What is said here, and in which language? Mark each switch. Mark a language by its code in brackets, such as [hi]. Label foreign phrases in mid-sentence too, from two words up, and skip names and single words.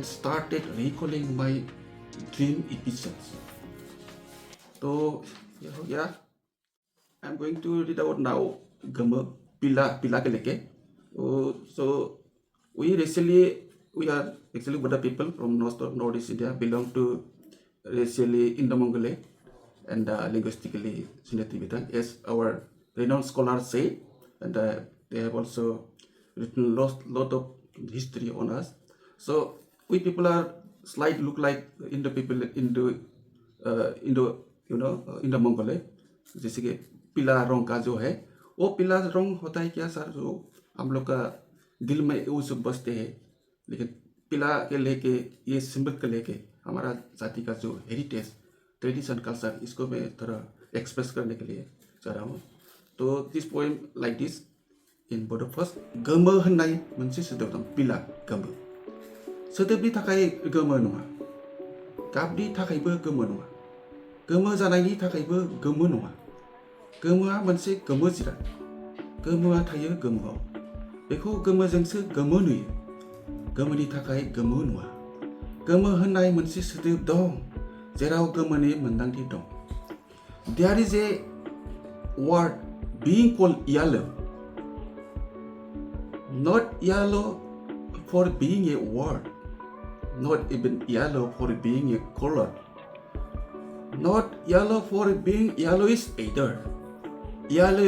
[en] started recalling my dream episodes so yeah I'm going to read out now [hi] Gama Pila ke leke [en] so we are actually Bodo people from Northeast India belong to racially Indo-Mongolian and linguistically Sino-Tibetan as our renowned scholars say and they have also written lot of history on us. So we people are slight look like Indo people Indo Indo Mongol [hi] जैसे कि पीला रंग का जो है वो पीला रंग होता है क्या सर जो हम लोग का दिल में वो सब बसते हैं लेकिन पीला के लेके ये सिंबल के लेके हमारा जाति का जो [en] heritage tradition culture [hi] इसको मैं थोड़ा एक्सप्रेस करने के लिए चाह रहा हूँ तो [en] this poem like this in Bodo first [brx] गोमो होननाय मोनसे सोदोब दं पीला गोमो सोदोबनि थाखाय गोमो नङा गाबनि थाखायबो गोमो नङा गोमो जानायनि थाखायबो गोमो नङा गोमोआ मोनसे गोमो जिराद गोमोआ थायो गोमोआव बेखौ गोमोजोंसो गोमो नुयो गोमोनि थाखाय गोमो नङा गोमो होननाय मोनसे सोदोब दं जेराव गोमोनि मोनदांथि दं [en] There is a word being called yellow not yellow for being a word not even yellow for being a color not yellow for being yellowish either yellow